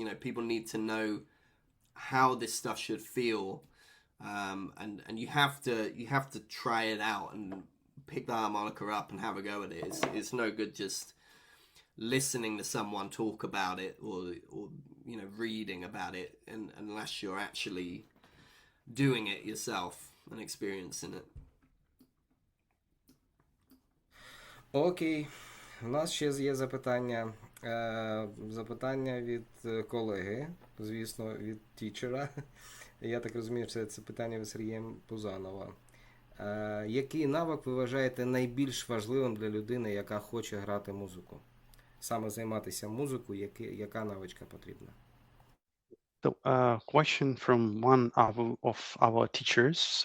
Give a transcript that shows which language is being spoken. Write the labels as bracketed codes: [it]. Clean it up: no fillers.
[en] You know, people need to know how this stuff should feel, and you have to try it out and pick the harmonica up and have a go at it. It's no good just listening to someone talk about it, or you know, reading about it, unless you're actually doing it yourself and experiencing it. [uk] Окей, у нас ще є запитання. Запитання від колеги, звісно, від тічера. Я так розумію, що це питання від Сергія Пузанова. Який навик ви вважаєте найбільш важливим для людини, яка хоче грати музику? Саме займатися музикою, яка навичка потрібна? [en] So, question from one of our teachers.